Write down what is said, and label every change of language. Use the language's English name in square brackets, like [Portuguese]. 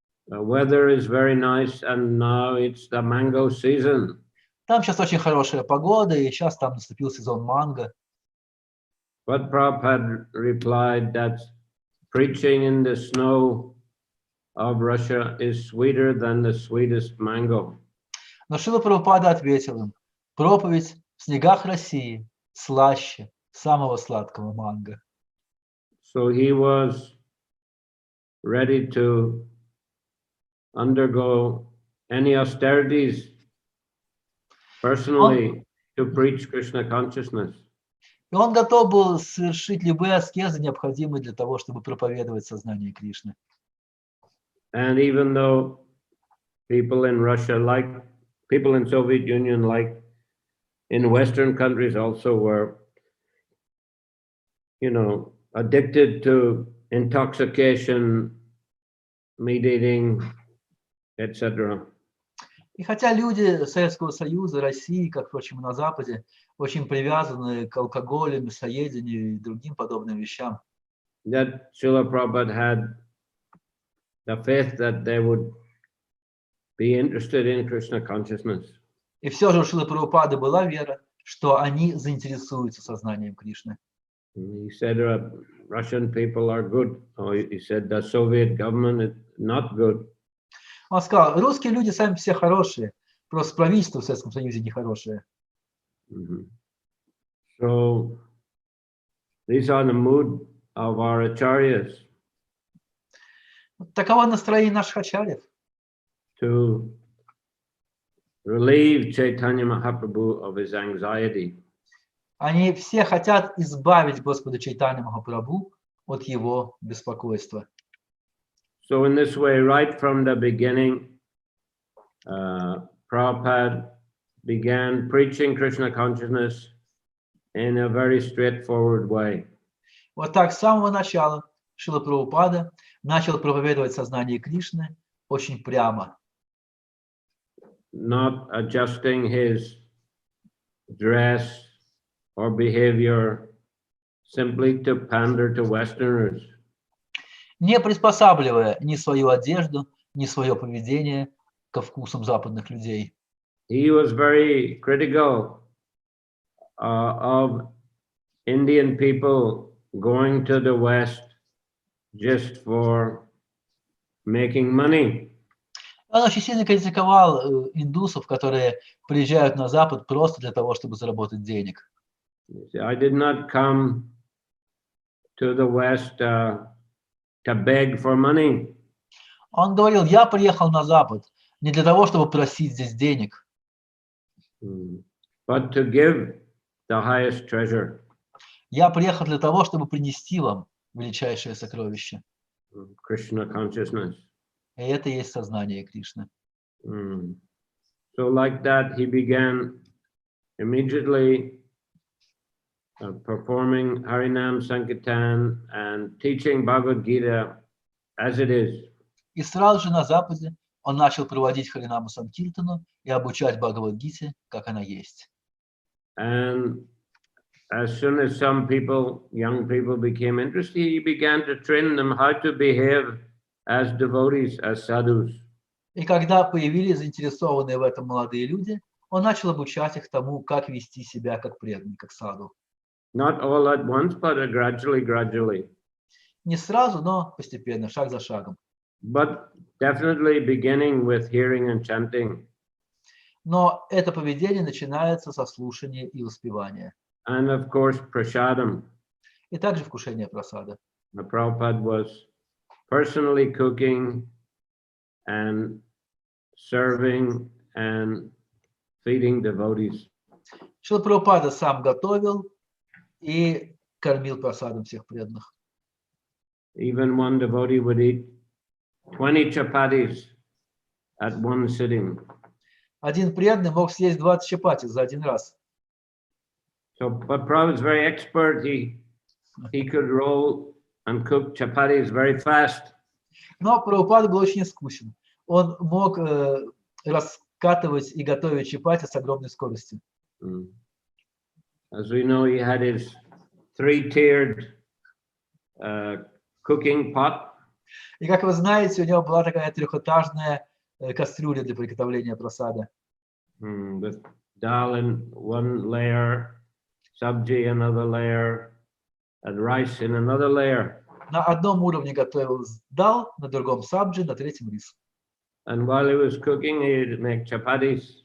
[English] The weather is very nice and now it's the mango season. [Russian] Там сейчас очень хорошая погода, и сейчас там наступил сезон манго. [English] But Prabhupada replied that preaching in the snow of Russia is sweeter than the sweetest mango. [Russian] Но Шрила Прабхупада ответил им, проповедь в снегах России слаще самого сладкого манго. [English] So he was ready to undergo any austerities personally to preach Krishna consciousness. [Russian] И он готов был совершить любые аскезы, необходимые для того, чтобы проповедовать сознание Кришны. [English] And even though people in Russia, like people in Soviet Union, like in Western countries also were, you know, addicted to intoxication, meat eating, etc. [Russian] И хотя люди Советского Союза, России, как, впрочем, и на Западе, очень привязаны к алкоголю, мясоедению и другим подобным вещам, [English] That Srila Prabhupada had the faith that they would be interested in Krishna consciousness. [Russian] и все же у Шрилы Прабхупады была вера, что они заинтересуются сознанием Кришны. [English] He said Russian people are good. Or he said the Soviet government is not good. [Russian] Он сказал, русские люди сами все хорошие, просто правительство в Советском Союзе нехорошее. [English] So these are the mood of our acharyas. [Russian] Таково настроение наших ачарьев. [English] To relieve Chaitanya Mahaprabhu of his anxiety. [Russian] Они все хотят избавить Господа Чайтанья Махапрабху от его беспокойства. [English] So in this way, right from the beginning, Prabhupada began preaching Krishna consciousness in a very straightforward way. [Russian] Вот так с самого начала Шрила Прабхупада начал проповедовать сознание Кришны очень прямо. [English] Not adjusting his dress or behavior simply to pander to Westerners. [Russian] не приспосабливая ни свою одежду, ни свое поведение ко вкусам западных людей. [English] He was very critical of Indian people going to the West just for making money. [Russian] Он очень сильно критиковал индусов, которые приезжают на Запад просто для того, чтобы заработать денег. [English] I did not come to the West to beg for money. [Russian] Он говорил, я приехал на Запад не для того, чтобы просить здесь денег, [English] but to give the highest treasure. [Russian] я приехал для того, чтобы принести вам величайшее сокровище. [English] Krishna consciousness. [Russian] И это и есть сознание Кришны. [English] So like that, he began immediately performing Harinam Sankirtan and teaching Bhagavad Gita as it is. [Russian] И сразу же на Западе он начал проводить Харинаму Санкиртану и обучать Бхагавад-гите, как она есть. [English] And as soon as some people, young people, became interested, he began to train them how to behave as devotees, as sadhus. [Russian] И когда появились заинтересованные в этом молодые люди, он начал обучать их тому, как вести себя как преданный, как саду. [English] Not all at once, but gradually. [Russian] Не сразу, но постепенно, шаг за шагом. [English] But definitely beginning with hearing and chanting. [Russian] Но это поведение начинается со слушания и воспевания. [English] And of course, prasadam. [Russian] И также вкушение прасада. [English] The Prabhupada was personally cooking and serving and feeding devotees. [Russian] Шрила Прабхупада сам готовил и кормил прасадом всех преданных. [English] Even one devotee would eat 20 chapatis at one sitting. [Russian] Один преданный мог съесть 20 чапати за один раз. [English] So, but Prabhupada was very expert. He could roll and cook chapatis very fast. [Russian] Но Прабхупада был очень искусен. Он мог раскатывать и готовить чапати с огромной скоростью. [English] As we know, he had his three-tiered cooking pot. [Russian] И как вы знаете, у него была такая трехэтажная кастрюля для приготовления прасада. [English] With dal in one layer, sabji another layer, and rice in another layer. [Russian] На одном уровне готовил дал, на другом сабджи, на третьем рис. [English] And while he was cooking, he'd make chapatis.